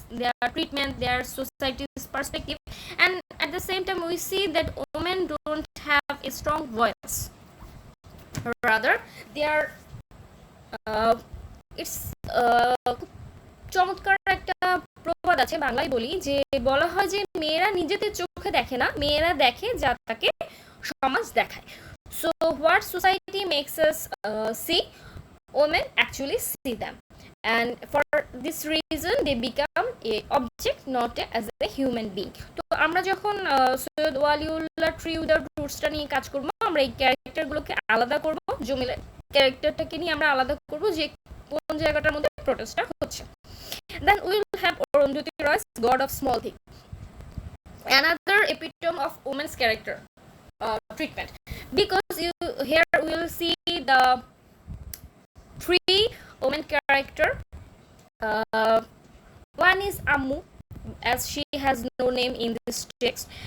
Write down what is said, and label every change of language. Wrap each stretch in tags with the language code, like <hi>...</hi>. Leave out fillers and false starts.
<en>their treatment, their society's perspective, and at the same time we see that women don't have a strong voice. Rather, they are it's</en> <bn>চমৎকার একটা প্রবাদ আছে বাংলায় বলি যে বলা হয় যে মেয়েরা নিজেদের চোখে দেখে না, মেয়েরা দেখে যা তাকে সমাজ দেখায়.</bn> <en>So what society makes us see, women actually see them, and for this reason they become a object, not as a human being.</en> <bn>তো আমরা যখন সৈয়দ ওয়ালিউল্লাহ ট্রি উইদাউট রুটসটা নিয়ে কাজ করব, আমরা এই ক্যারেক্টারগুলোকে আলাদা করব, জমিলা ক্যারেক্টারটাকে নিয়ে আমরা আলাদা করব যে কোন জায়গাটার মধ্যে প্রোটেস্টটা হচ্ছে.</bn> <en>Then we will have Arundhati Roy's God of Small Things, another epitome of women's character treatment, because here we will see the three women character. One is Ammu, as she has no name in this text.</en>